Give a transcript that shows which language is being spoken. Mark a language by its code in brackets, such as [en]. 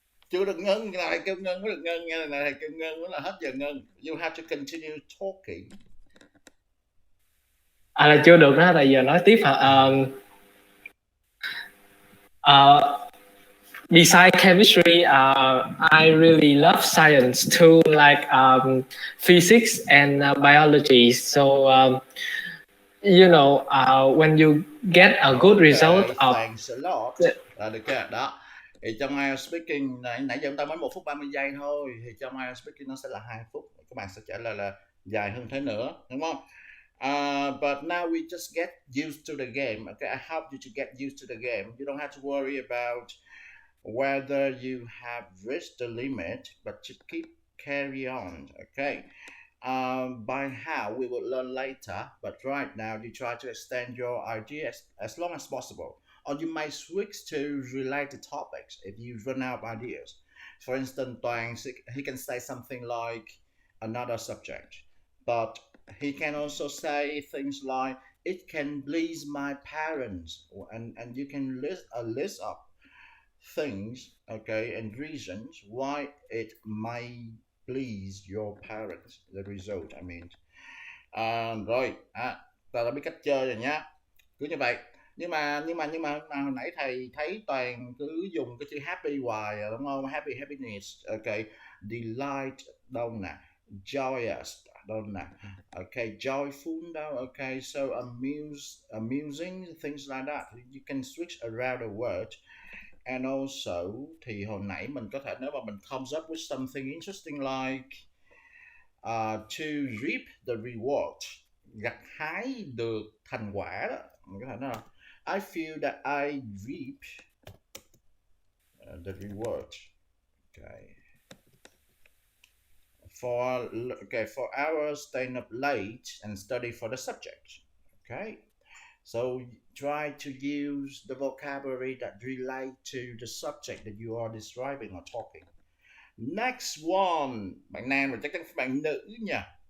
[vi] Chưa được ngưng, cái này kêu ngưng mới được ngưng nha, này kêu ngưng mới là hết giờ ngưng. [en] You have to continue talking. [vi] Là chưa được đó, tại giờ nói tiếp hả? [en] Besides chemistry, I really love science too, like physics and biology. So, when you get a good result of... Thanks a lot. [vi] Được chưa? Đó. Thì trong IELTS speaking, nãy giờ chúng ta mới 1 phút 30 giây thôi. Thì trong IELTS speaking nó sẽ là 2 phút. Các bạn sẽ trả lời là dài hơn thế nữa, đúng không? [en] But now we just get used to the game. Okay, I help you to get used to the game. You don't have to worry about whether you have reached the limit, but you keep carry on. Okay, by how we will learn later, but right now you try to extend your ideas as long as possible, or you might switch to related topics if you run out of ideas. For instance, Toàn, he can say something like another subject, but he can also say things like it can please my parents, and you can list a list of things, okay, and reasons why it may please your parents, the result I mean. [vi] Rồi ta đã biết cách chơi rồi nhá, cứ như vậy. Nhưng mà hồi nãy thầy thấy Toàn cứ dùng cái chữ happy hoài rồi, đúng không? [en] Happy, happiness, okay, delight đâu nè, joyous đâu nè, okay, joyful đâu, okay, so amusing, things like that. You can switch around the word. And also [vi] thì hồi nãy mình có thể, nếu mà mình [en] comes up with something interesting like to reap the reward, [vi] gặt hái được thành quả đó, mình có thể nói là [en] I feel that I reap the reward. Okay. For hours staying up late and study for the subject. Okay. So try to use the vocabulary that relate to the subject that you are describing or talking. Next one, [vi] bạn nam rồi chắc chắn bạn nữ nha.